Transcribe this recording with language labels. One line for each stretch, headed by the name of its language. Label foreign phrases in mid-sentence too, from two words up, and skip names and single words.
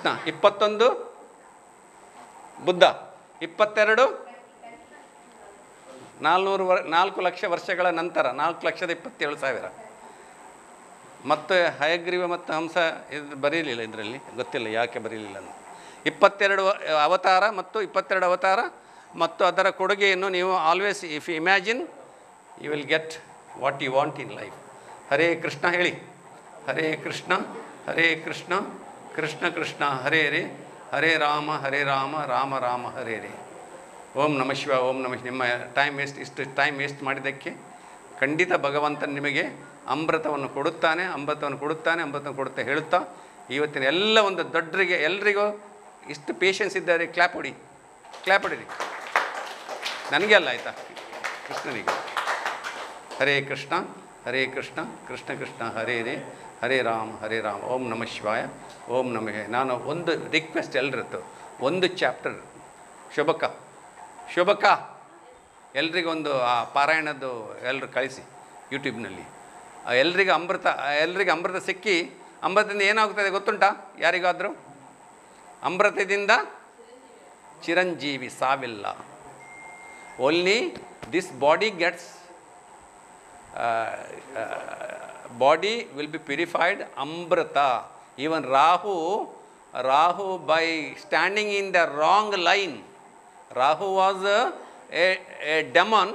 Kannada: 21 ಬುದ್ಧ. 22 4 ಲಕ್ಷ ವರ್ಷಗಳ ನಂತರ 4,27,000. ಮತ್ತು ಹಯಗ್ರೀವ ಮತ್ತು ಹಂಸ ಇದು ಬರೀಲಿಲ್ಲ ಇದರಲ್ಲಿ, ಗೊತ್ತಿಲ್ಲ ಯಾಕೆ ಬರೀಲಿಲ್ಲ ಅಂತ.
English: 22
Kannada: ಅವತಾರ ಮತ್ತು ಅದರ ಕೊಡುಗೆಯನ್ನು ನೀವು
English: always if you imagine you will get what you want in life.
Kannada: ಹರೇ ಕೃಷ್ಣ ಹೇಳಿ. ಹರೇ ಕೃಷ್ಣ ಕೃಷ್ಣ ಕೃಷ್ಣ ಹರೇ ಹರೇ, ಹರೇ ರಾಮ ರಾಮ ರಾಮ ಹರೇ ಹರೇ.
Sanskrit: ಓಂ ನಮಃ ಶಿವ. ಓಂ ನಮಃ.
Kannada: ನಿಮ್ಮ ಇಷ್ಟು
English: time waste
Kannada: ಮಾಡಿದ್ದಕ್ಕೆ ಖಂಡಿತ ಭಗವಂತನ ನಿಮಗೆ ಅಮೃತವನ್ನು ಕೊಡುತ್ತಾನೆ ಕೊಡುತ್ತಾ ಹೇಳುತ್ತಾ, ಇವತ್ತಿನ ಎಲ್ಲ ಒಂದು ದೊಡ್ಡರಿಗೆ ಎಲ್ರಿಗೂ ಇಷ್ಟು ಪೇಷನ್ಸ್ ಇದ್ದಾರೆ. ಕ್ಲ್ಯಾಪ್ ಹೊಡಿರಿ. ನನಗೆ ಅಲ್ಲ ಆಯಿತಾ, ಕೃಷ್ಣನಿಗೆ. ಹರೇ ಕೃಷ್ಣ ಕೃಷ್ಣ ಕೃಷ್ಣ ಹರೇ ಹರೇ, ಹರೇ ರಾಮ
Sanskrit: ಓಂ ನಮಃ ಶಿವಾಯ. ಓಂ ನಮಃ.
Kannada: ನಾನು ಒಂದು ರಿಕ್ವೆಸ್ಟ್ ಎಲ್ರದ್ದು, ಒಂದು ಚಾಪ್ಟರ್ ಶೋಭಕ ಎಲ್ರಿಗೊಂದು ಆ ಪಾರಾಯಣದ್ದು ಎಲ್ಲರೂ ಕಳಿಸಿ ಯೂಟ್ಯೂಬ್ನಲ್ಲಿ. ಎಲ್ರಿಗೂ ಅಮೃತ ಸಿಕ್ಕಿ, ಅಮೃತದಿಂದ ಏನಾಗ್ತದೆ ಗೊತ್ತುಂಟಾ ಯಾರಿಗಾದರೂ? ಅಮೃತದಿಂದ ಚಿರಂಜೀವಿ, ಸಾವಿಲ್ಲ.
English: only this body gets body will be purified. Amrita. Even Rahu by standing in the wrong line. Rahu was a demon.